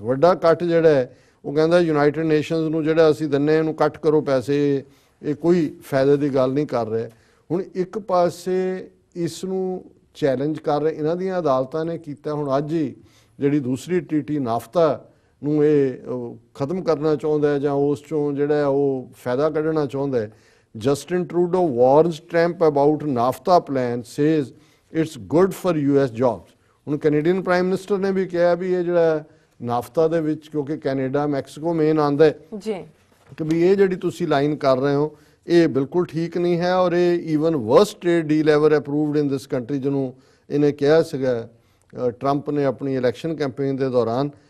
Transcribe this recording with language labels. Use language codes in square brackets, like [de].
[pa] ਵੱਡਾ ਕੱਟ ਜਿਹੜਾ ਹੈ ਉਹ ਕਹਿੰਦਾ ਯੂਨਾਈਟਿਡ ਨੇਸ਼ਨਸ ਨੂੰ ਜਿਹੜਾ ਅਸੀਂ ਦਿੰਦੇ ਇਹਨੂੰ ਕੱਟ ਕਰੋ ਪੈਸੇ, ਇਹ ਕੋਈ ਫਾਇਦੇ ਦੀ ਗੱਲ ਨਹੀਂ ਕਰ ਰਿਹਾ। ਹੁਣ ਇੱਕ ਪਾਸੇ ਇਸ ਨੂੰ ਚੈਲੰਜ ਕਰ ਰਹੇ ਇਹਨਾਂ ਦੀਆਂ ਅਦਾਲਤਾਂ ਨੇ ਕੀਤਾ। ਹੁਣ ਅੱਜ ਹੀ ਜਿਹੜੀ ਦੂਸਰੀ ਟੀਟੀ ਨਾਫਤਾ ਨੂੰ ਇਹ ਖਤਮ ਕਰਨਾ ਚਾਹੁੰਦਾ ਹੈ ਜਾਂ ਉਸ 'ਚੋਂ ਜਿਹੜਾ ਉਹ ਫਾਇਦਾ ਕੱਢਣਾ ਚਾਹੁੰਦਾ ਹੈ। [en] Justin Trudeau warns Trump about NAFTA plan, says it's good for US jobs. [pa] ਹੁਣ ਕੈਨੇਡੀਅਨ ਪ੍ਰਾਈਮ ਮਿਨਿਸਟਰ ਨੇ ਵੀ ਕਿਹਾ ਵੀ ਇਹ ਜਿਹੜਾ ਨਾਫਤਾ ਦੇ ਵਿੱਚ, ਕਿਉਂਕਿ ਕੈਨੇਡਾ ਮੈਕਸੀਕੋ ਮੇਨ ਆਉਂਦਾ ਹੈ ਜੀ, ਕਿ ਵੀ ਇਹ ਜਿਹੜੀ ਤੁਸੀਂ ਲਾਈਨ ਕਰ ਰਹੇ ਹੋ ਇਹ ਬਿਲਕੁਲ ਠੀਕ ਨਹੀਂ ਹੈ ਔਰ ਇਹ [en] even worst trade deal ever approved in this country, [pa] ਜਿਹਨੂੰ ਇਹਨੇ ਕਿਹਾ ਸੀਗਾ ਟਰੰਪ ਨੇ ਆਪਣੀ ਇਲੈਕਸ਼ਨ ਕੈਂਪੇਨ ਦੇ ਦੌਰਾਨ।